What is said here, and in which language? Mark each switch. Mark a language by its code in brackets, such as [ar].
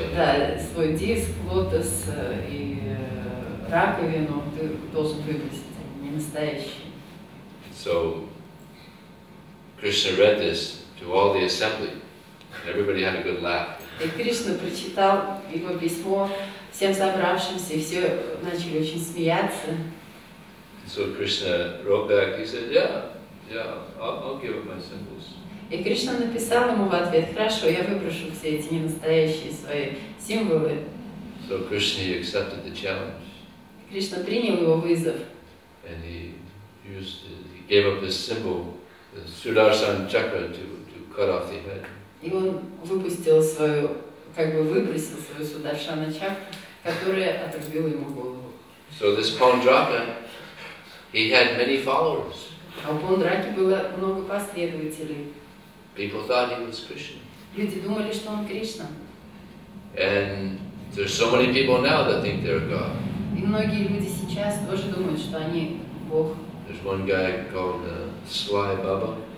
[ru] да, свой диск, лотос и раковину ты должен выбросить, они не настоящие. [en] So Krishna read this to all the assembly. Everybody had a good laugh. [ru] И Кришна прочитал его письмо всем собравшимся, и все начали очень смеяться. [en] So Krishna wrote back, he said, yeah, I'll give up my symbols. [ru] И Кришна написал ему в ответ: хорошо, я выброшу все эти ненастоящие свои символы. [en] So Krishna accepted the challenge. [ru] Кришна принял его вызов. [en] And he gave up his symbol, the Sudarshan chakra, to cut off the head. [ru] И он выпустил свою, выбросил свою Сударшана чакру, которая отрубила ему голову. [en] So this Paundraka, he had many followers. [ru] А у Паунdraки было много последователей. [en] People thought he was Krishna. [ru] Люди думали, что он Кришна. [en] And there's so many people now that think they're God. [ru] И многие люди сейчас тоже думают, что они Бог. [en] There's one guy called Sly Baba.